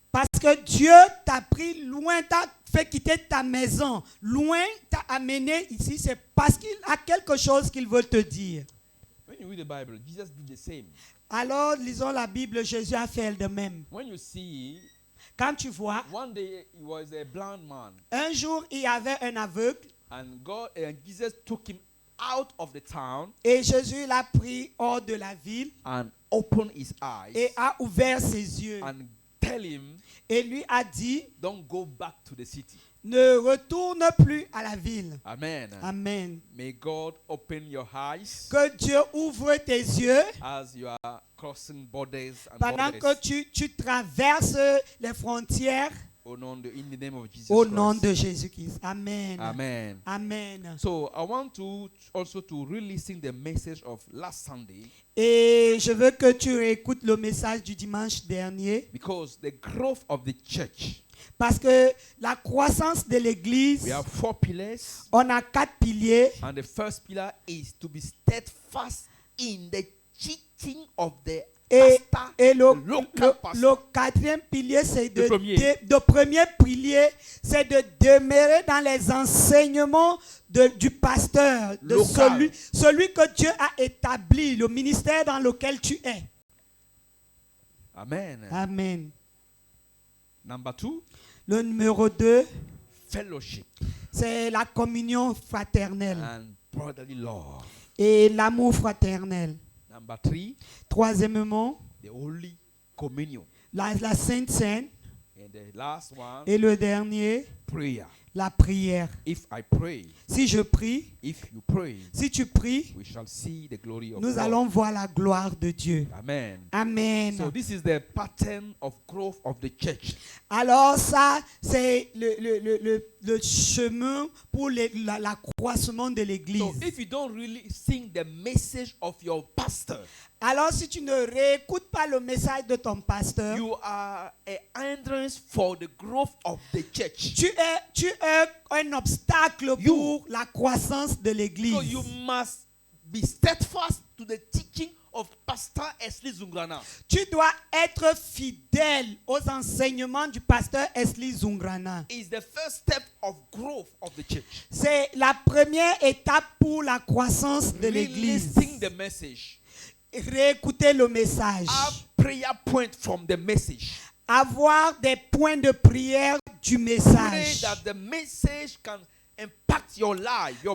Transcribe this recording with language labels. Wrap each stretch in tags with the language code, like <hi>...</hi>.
<fr>Parce que Dieu t'a pris loin, t'a fait quitter ta maison, loin, t'a amené ici, c'est parce qu'il a quelque chose qu'il veut te dire.</fr> <en>When you read the Bible, Jesus did the same.</en> <fr>Alors, lisons la Bible, Jésus a fait de même.</fr> <en>When you see,</en> <fr>Quand tu vois,</fr> <en>one day he was a blind man,</en> <fr>un jour, il y avait un aveugle</fr> <en>and Jesus took him out of the town</en> <fr>et Jésus l'a pris hors de la ville</fr> <en>and opened his eyes</en> <fr>et a ouvert ses yeux</fr> <en>and tell him,</en> <fr>et lui a dit,</fr> <en>don't go back to the city.</en> <fr>ne retourne plus à la ville. Amen. Amen.</fr> <en>May God open your eyes</en> <fr>Que Dieu ouvre tes yeux</fr> <en>as you are crossing borders and</en> <fr>pendant</fr> <en>borders.</en> <fr>que tu traverses les frontières</fr> <en>In the name of Jesus</en> <fr>au</fr> <en>Christ.</en> <fr>nom de Jésus-Christ. Amen. Amen. Amen.</fr> <en>So I want to also to re-listen the message of last Sunday,</en> <fr>Et je veux que tu écoutes le message du dimanche dernier</fr> <en>because the growth of the church,</en> <fr>parce que la croissance de l'église,</fr> <en>we have 4 pillars,</en> <fr>on a 4 piliers.</fr> <en>and the first pillar is to be steadfast in the teaching of the</en> <fr>Et</fr> <en>local</en> <fr>le quatrième pilier, c'est Le premier. le premier pilier, c'est de demeurer dans les enseignements du pasteur, de</fr> <en>Local.</en> <fr>celui que Dieu a établi, le ministère dans lequel tu es. Amen. Amen.</fr> <en>Number 2,</en> <fr>Le numéro 2,</fr> <en>fellowship</en> <fr>c'est la communion fraternelle</fr> <en>and brotherly love.</en> <fr>et l'amour fraternel.</fr> <en>Number 3,</en> <fr>Troisièmement,</fr> <en>the Holy Communion.</en> <fr>la Sainte Seine.</fr> <en>And the last one,</en> <fr>Et le dernier,</fr> <en>prayer.</en> <fr>la prière.</fr> <en>If I pray,</en> <fr>Si je prie,</fr> <en>if you pray,</en> <fr>si tu pries,</fr> <en>we shall see the glory of</en> <fr>nous</fr> <en>God.</en> <fr>allons voir la gloire de Dieu. Amen. Amen.</fr> <en>So this is the pattern of growth of the church.</en> <fr>Alors ça, c'est le chemin pour l'accroissement de l'église.</fr> <en>So if you don't really sing the message of your pastor,</en> <fr>Alors si tu ne réécoutes pas le message de ton pasteur,</fr> <en>you are a hindrance for the growth of the church.</en> <fr>tu es un obstacle pour la croissance de l'église.</fr> <en>So you must be steadfast to the teaching of Pastor Esli Zungrana.</en> <fr>Tu dois être fidèle aux enseignements du pasteur Esli Zungrana.</fr> <en>Is the first step of growth of the church.</en> <fr>C'est la première étape pour la croissance de l'église.</fr> <en>Listening the message.</en> <fr>Réécouter le message.</fr> <en>Have prayer point from the message.</en> <fr>Avoir des points de prière du</fr> <en>Pray</en> <fr>message.</fr> <en>that the message can impact your life, your</en>